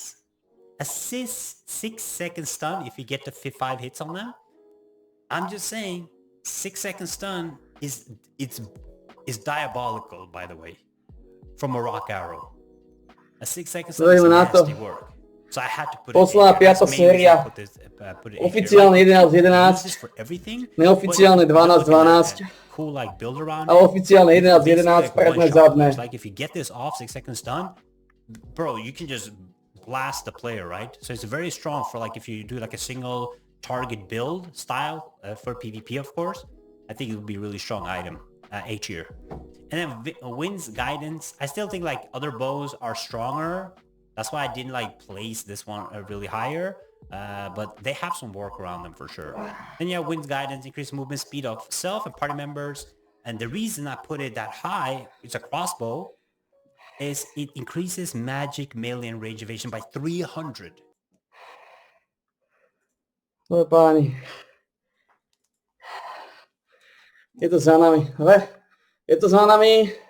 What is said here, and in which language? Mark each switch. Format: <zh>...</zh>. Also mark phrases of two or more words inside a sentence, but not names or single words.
<en>A 6 second stun if you get to 5 hits on them. I'm just saying 6-second stun is diabolical, by the way, from a rock arrow. A 6-second stun is nasty work. So I had to put</en> <sk>posledná piata séria. Oficiálne 11-11. Neoficiálne 12-12.</sk> <en>Cool, like build around.</en> <sk>A oficiálne 11-11, predné, zadné.</sk> <en>Like if you get this off 6-second stun, bro, you can just blast the player, right? So it's very strong for like if you do like a single target build style for PvP, of course. I think it would be a really strong item, A tier. And then Wind's Guidance, I still think like other bows are stronger. That's why I didn't like place this one really higher. But they have some work around them for sure. Then yeah, Wind's Guidance, increased movement speed of self and party members. And the reason I put it that high, it's a crossbow, is it increases magic melee and range evasion by 300.</en> <sk>No páni. Je to za nami, ale je to za nami.</sk>